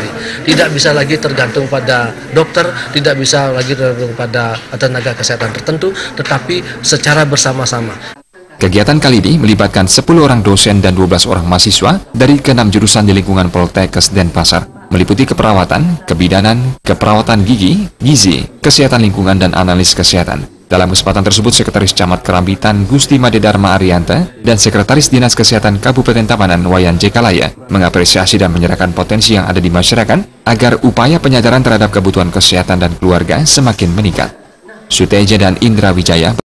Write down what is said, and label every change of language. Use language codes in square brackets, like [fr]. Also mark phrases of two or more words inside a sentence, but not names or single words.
[id] Tidak bisa lagi tergantung pada dokter, tidak bisa lagi tergantung pada tenaga kesehatan tertentu, tetapi secara bersama-sama. Kegiatan kali ini melibatkan 10 orang dosen dan 12 orang mahasiswa dari ke-6 jurusan di lingkungan Poltekkes Denpasar, meliputi keperawatan, kebidanan, keperawatan gigi, gizi, kesehatan lingkungan, dan analis kesehatan. Dalam kesempatan tersebut, Sekretaris Camat Kerambitan Gusti Made Dharma Arianta dan Sekretaris Dinas Kesehatan Kabupaten Tabanan Wayan J. Kalaya mengapresiasi dan menyerahkan potensi yang ada di masyarakat agar upaya penyadaran terhadap kebutuhan kesehatan dan keluarga semakin meningkat. Suteja dan Indra Wijaya